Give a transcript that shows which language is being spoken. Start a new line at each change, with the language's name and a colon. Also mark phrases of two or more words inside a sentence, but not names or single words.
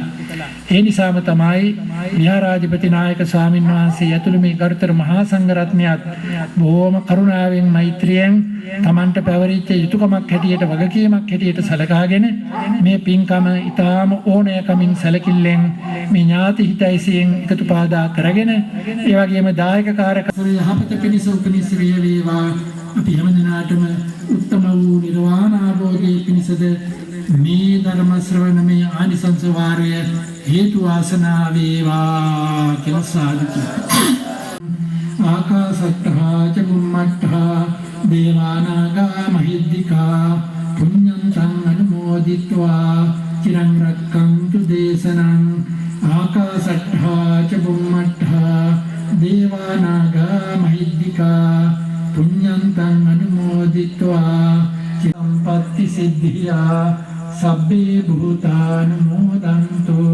Sinhala: ඒ නිසාම තමයි විහාරාධිපති නායක ස්වාමීන් වහන්සේ ඇතුළු මේ ගරුතර මහා සංඝරත්නයත් බොහොම කරුණාවෙන් මෛත්‍රියෙන් තමන්ට පැවරිච්ච යුතුයකමක් හැටියට වගකීමක් හැටියට සලකාගෙන මේ පින්කම ඊටාම ඕනෑකමින් සැලකිල්ලෙන් මේ ඥාති හිතයිසියෙන් එකතු පාදා කරගෙන ඒ වගේම දායක කාරක යහපත පිණිස උපනිශ්‍රය වේවා. අපි හැම දිනාටම උත්තම වූ නිර්වාණ ආභෝධයේ පිණිසද මේ ධර්ම ශ්‍රවණමය ආනිසංස වාරය හේතු වාසනා වේවා කියලා සාදුතු.
Pali: ආකාසට්ඨා ච බුම්මට්ඨා දේවානාගා මහිද්దికා පුඤ්ඤන්තං අනුමෝදිत्वा චිරං රක්ඛන්තු දේශනං. ආකාසට්ඨා ච බුම්මට්ඨා දේවානාගා මහිද්దికා පුඤ්ඤන්තං අනුමෝදිत्वा සම්පත්ති සිද්ධියා සබ්බේ භූතානුමෝදන්තු.